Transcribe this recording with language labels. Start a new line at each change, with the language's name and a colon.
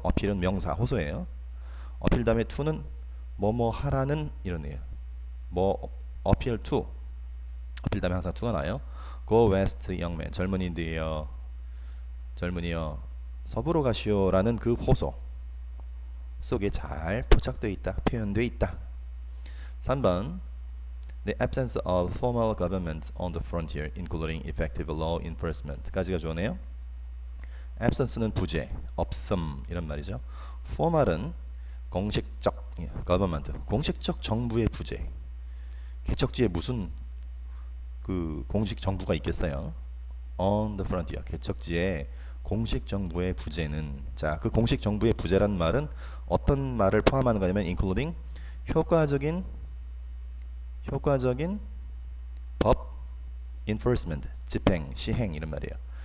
Korean: 어필은 명사, 호소예요. 어필 다음에 to는 뭐뭐 하라는 이러네요. 뭐 appeal to, 어필 다음에 항상 to가 나요.
English: Go west young man,
Korean: 젊은이여 서부로 가시오라는 그 호소 속에 잘 포착되어 있다, 표현되어 있다.
English: 3번 The absence of formal government on the frontier, including effective law enforcement.
Korean: 까지가 주어네요. absence는 부재, 없음 이런 말이죠. formal은 공식적, government, 공식적 정부의 부재. 개척지에 무슨 그 공식 정부가 있겠어요?
English: on the frontier,
Korean: 개척지에 공식 정부의 부재는, 자, 그 공식 정부의 부재란 말은 어떤 말을 포함하는 거냐면 including 효과적인 법 enforcement, 집행, 시행 이런 말이에요.